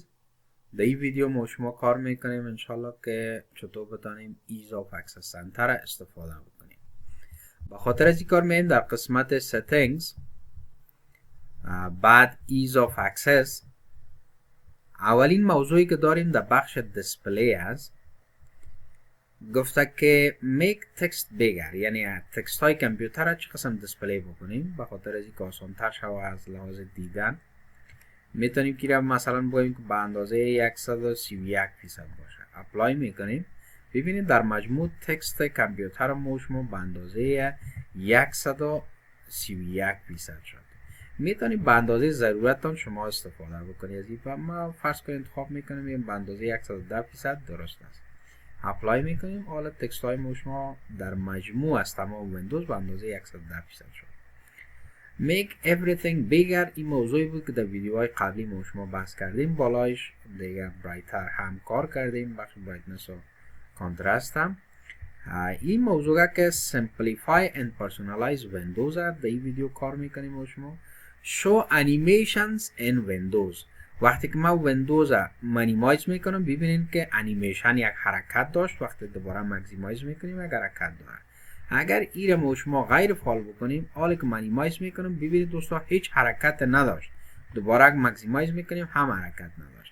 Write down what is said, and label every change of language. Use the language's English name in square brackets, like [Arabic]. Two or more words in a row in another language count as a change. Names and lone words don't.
[Persian] در این ویدیو ما شما کار میکنیم انشالله که چطور بتانیم ایز آف اکسس سنتر استفاده بکنیم. با خاطر از این کار میایم در قسمت settings بعد ایز آف اکسس. اولین موضوعی که داریم در بخش دیسپلی است، گفته که [English] make text bigger، [Persian] یعنی تکست های کامپیوتر را چه قسم دیسپلی بکنیم. به خاطر از این که آسان‌تر شود از لحاظ دیدن میتونیم که را مثلا بگوییم که به اندازه 131% باشه. اپلای میکنیم، ببینید در مجموع تکست کامپیوتر ما شما به اندازه 131% شد. میتونید به اندازه ضرورتتان شما استفاده بکنید از این و ما فرض کنید انتخاب میکنیم به اندازه 110% درست است. اپلای میکنیم، حالا تکست های ما شما در مجموع از تمام ویندوز به اندازه 110% شد. [English] make everything bigger [Persian] این موضوعی بود که در ویدیوهای قبلی ما شما بحث کردیم. بالایش دیگه برایتر هم کار کردیم، بخش برایتنس و کانترست هم. این موضوع که [English] simplify and personalize windows [Persian] در این ویدیو کار میکنیم ما شما. [English] show animations in windows. [Persian] وقتی که ما ویندوز مینیمایز میکنم ببینید که انیمیشن یک حرکت داشت، وقتی دوباره ماکسیمایز میکنیم یک حرکت داره. اگر این ما شما غیر فعال بکنیم، حالا که مینیمایز میکنم ببینید دوستا هیچ حرکت نداشت، دوباره ماکسیمایز میکنیم هم حرکت نداشت.